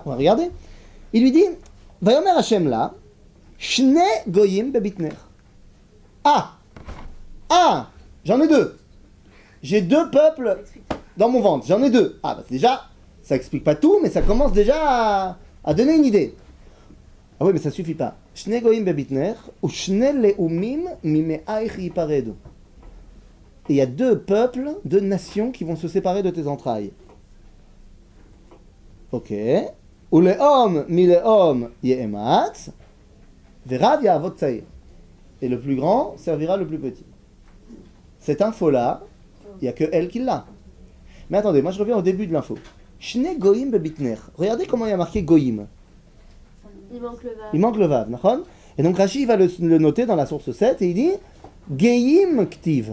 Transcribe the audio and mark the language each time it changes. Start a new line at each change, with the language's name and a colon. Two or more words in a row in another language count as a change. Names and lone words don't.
French: On va regarder. Il lui dit,
Hebrew: ויאמר השם לה, שני גויים בבטנך.
French: Ah, j'en ai deux. J'ai deux peuples dans mon ventre. J'en ai deux. Ah, bah déjà, ça explique pas tout, mais ça commence déjà à donner une idée. Ah oui, mais ça suffit pas.
Hebrew: שני גויים בבטנך, ושני לאומים ממעיך יפרדו.
French: Et il y a deux peuples, deux nations qui vont se séparer de tes entrailles. Ok.
Hebrew: ולאום מלאום יאמץ, ורב יעבוד צעיר.
French: Et le plus grand servira le plus petit. Cette info-là, il n'y a que elle qui l'a. Mais attendez, moi je reviens au début de l'info.
Hebrew: שני גויים בבטנך.
French: Regardez comment il y a marqué goyim. Il manque le vav. Il manque le vav, nachon? Et donc Rashi va le noter dans la source 7 et il dit
Hebrew: גיים כתיב.